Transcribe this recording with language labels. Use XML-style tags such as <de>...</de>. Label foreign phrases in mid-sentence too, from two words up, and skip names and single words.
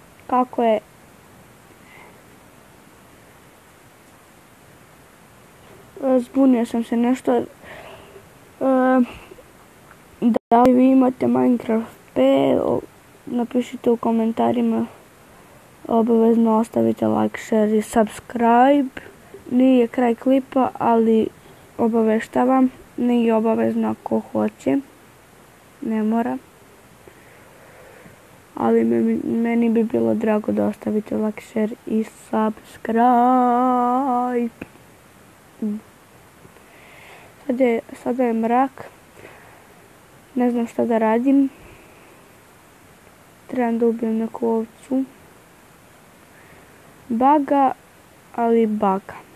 <sr>kako je zbunio sam se nešto. Da li vi imate Minecraft P, napišite u komentarima, obavezno ostavite</sr> <en>like, share</en> <sr>i subscribe. Nije kraj klipa, ali obaveštavam, nije obavezno ako hoće, ne mora. Ali meni bi bilo drago da ostavite</sr> <en>like, share</en> <sr>i subscribe. Sada je mrak. Ne znam šta da radim. Trebam da ubijem neku ovcu. Baga, ali baga.</sr>